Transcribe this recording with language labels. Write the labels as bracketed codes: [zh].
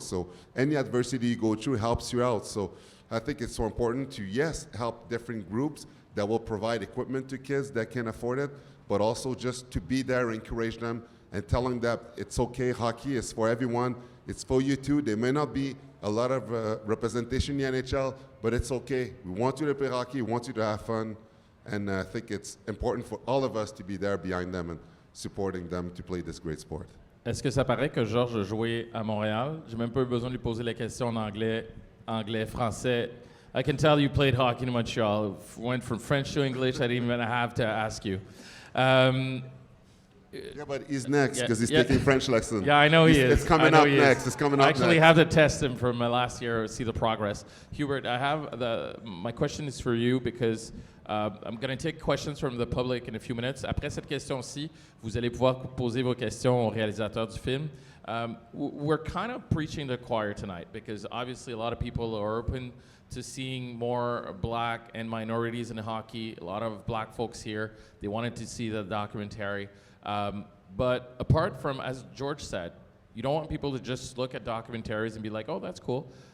[en] So any adversity you go through helps you out. So I think it's so important to, yes, help different groups that will provide equipment to kids that can afford it, but also just to be there, encourage them, and tell them that it's okay, hockey is for everyone, it's for you too. There may not be a lot of representation in the NHL, but it's okay. We want you to play hockey, we want you to have fun, and I think it's important for all of us to be there behind them and supporting them to play this great sport. [fr] Est-ce que ça paraît que Georges a joué à Montréal? J'ai même pas eu besoin de lui poser la question en anglais, français. [en] I can tell you played hockey in Montreal. Went from French to English. I didn't even have to ask you. Yeah, but he's next because he's taking French lessons. Yeah, I know he is. It's coming up next. It's coming up next. I actually have to test him from last year, see the progress. Hubert, my question is for you because I'm going to take questions from the public in a few minutes. [fr] Après cette question-ci, vous allez pouvoir poser vos questions au réalisateur du film. [en] We're kind of preaching to the choir tonight because obviously a lot of people are open to seeing more black and minorities in hockey. A lot of black folks here, they wanted to see the documentary. But apart from, as George said, you don't want people to just look at documentaries and be like, oh, that's cool.